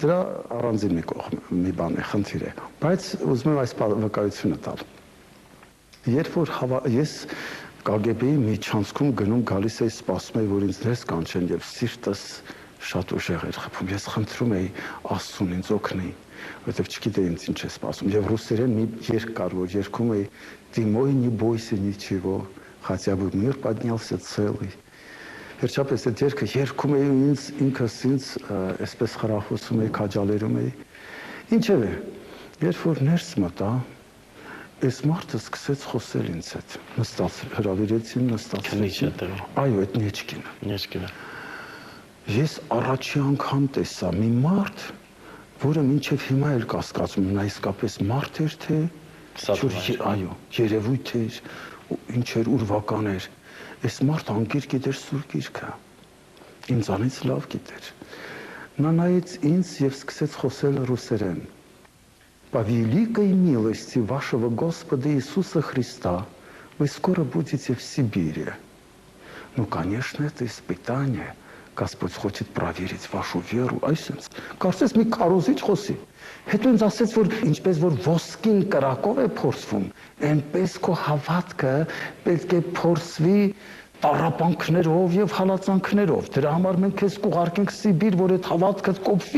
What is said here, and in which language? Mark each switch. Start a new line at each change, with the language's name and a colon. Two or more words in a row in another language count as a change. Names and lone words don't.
Armenian: դրա առանձին մի կողմ, մի բան է, խնդիր է, բայց ուզում եմ այս վկայությունը տալ։ Երբ որ ես KGB-ի միջանցքում գնում գալիս էի, սպասում էի, որ ինձ ներս կանչեն եւ սիրտս շատ уժեղ էր խփում։ Ես խնդրում էի Աստծուն ինձ օգնի, որովհետեւ չգիտեի ինձ ինչ է սպասում։ Եվ ռուսերեն մի երգ կար, որ երգում էի
Russian: «Ты мой, не бойся ничего, хотя бы мир поднялся целый».
Armenian: Վերջապես այդ երգը երգում էի ինքս ինձ այսպես խրախուսում էի, քաջալերում էի։ Ինչևէ, երբ որ ներս մտա, այս մարդը սկսեց խոսել ինձ հետ։ Նստած հրավիրեցին, նստացին։ Այո, այդ Նեջկինը։ Ես առաջի անգամ տեսա մի մարդ, որը մինչև հիմա էլ կասկածում, նա իսկապես մարդ էր, թե այո, երևույթ էր, ինչ էր, ուրվական էր։ Այս մարդ անկիր գիտեր Սուրբ Գիրքը, ինձանից լավ գիտեր։ Նա նայեց ինձ եւ սկսեց խոսել ռուսերեն։
Russian: По великой милости вашего Господа Иисуса Христа вы скоро будете в Сибири. Ну, конечно, это испытание, Господь хочет проверить вашу веру,
Armenian: այսպես։ Կարծես մի քարոզիչ խոսի։ Հետո ինձ ասեց, որ ինչպես որ ոսկին կրակով է փորձվում, այնպես քո հավատքը պետք է փորձվի տառապանքներով եւ հալածանքներով։ Դրա համար մենք քեզ կուղարկենք Սիբիր, որ այդ հավատքդ կոփվի,